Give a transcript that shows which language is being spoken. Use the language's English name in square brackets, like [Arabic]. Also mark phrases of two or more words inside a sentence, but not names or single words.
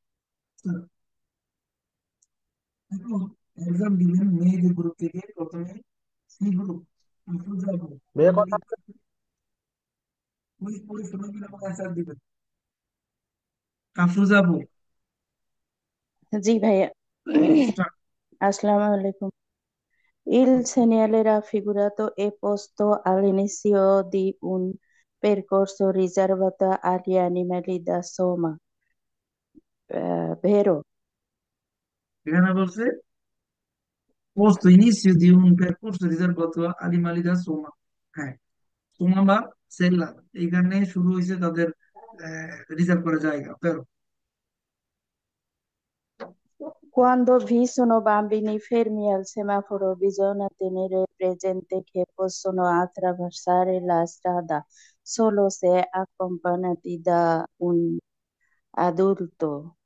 [Bangla] এখন এক্সাম দিবেন মেয়েদের গ্রুপ থেকে, প্রথমে সি গ্রুপ। এখন যাবো ভাইয়া কথা। ওই পড়ে শোনাবেন এবং অ্যান্সার দিবেন। কাফু যাবো। জি ভাইয়া। স্টার্ট। আসসালামু আলাইকুম। [Italian] Il segnale raffigurato è posto all'inizio di un percorso riservato agli animali da soma, vero? [Bangla] এখানে বলছে [Italian] posto inizio di un percorso riservato a animali da soma। [Bangla] হ্যাঁ, সোমা বা সেল্লা, এইখানে শুরু হয়েছে তাদের রিজার্ভ করা জায়গা, [Italian] pero Quando vi sono bambini fermi al semaforo, bisogna tenere presente che possono attraversare la strada solo se accompagnati da un adulto.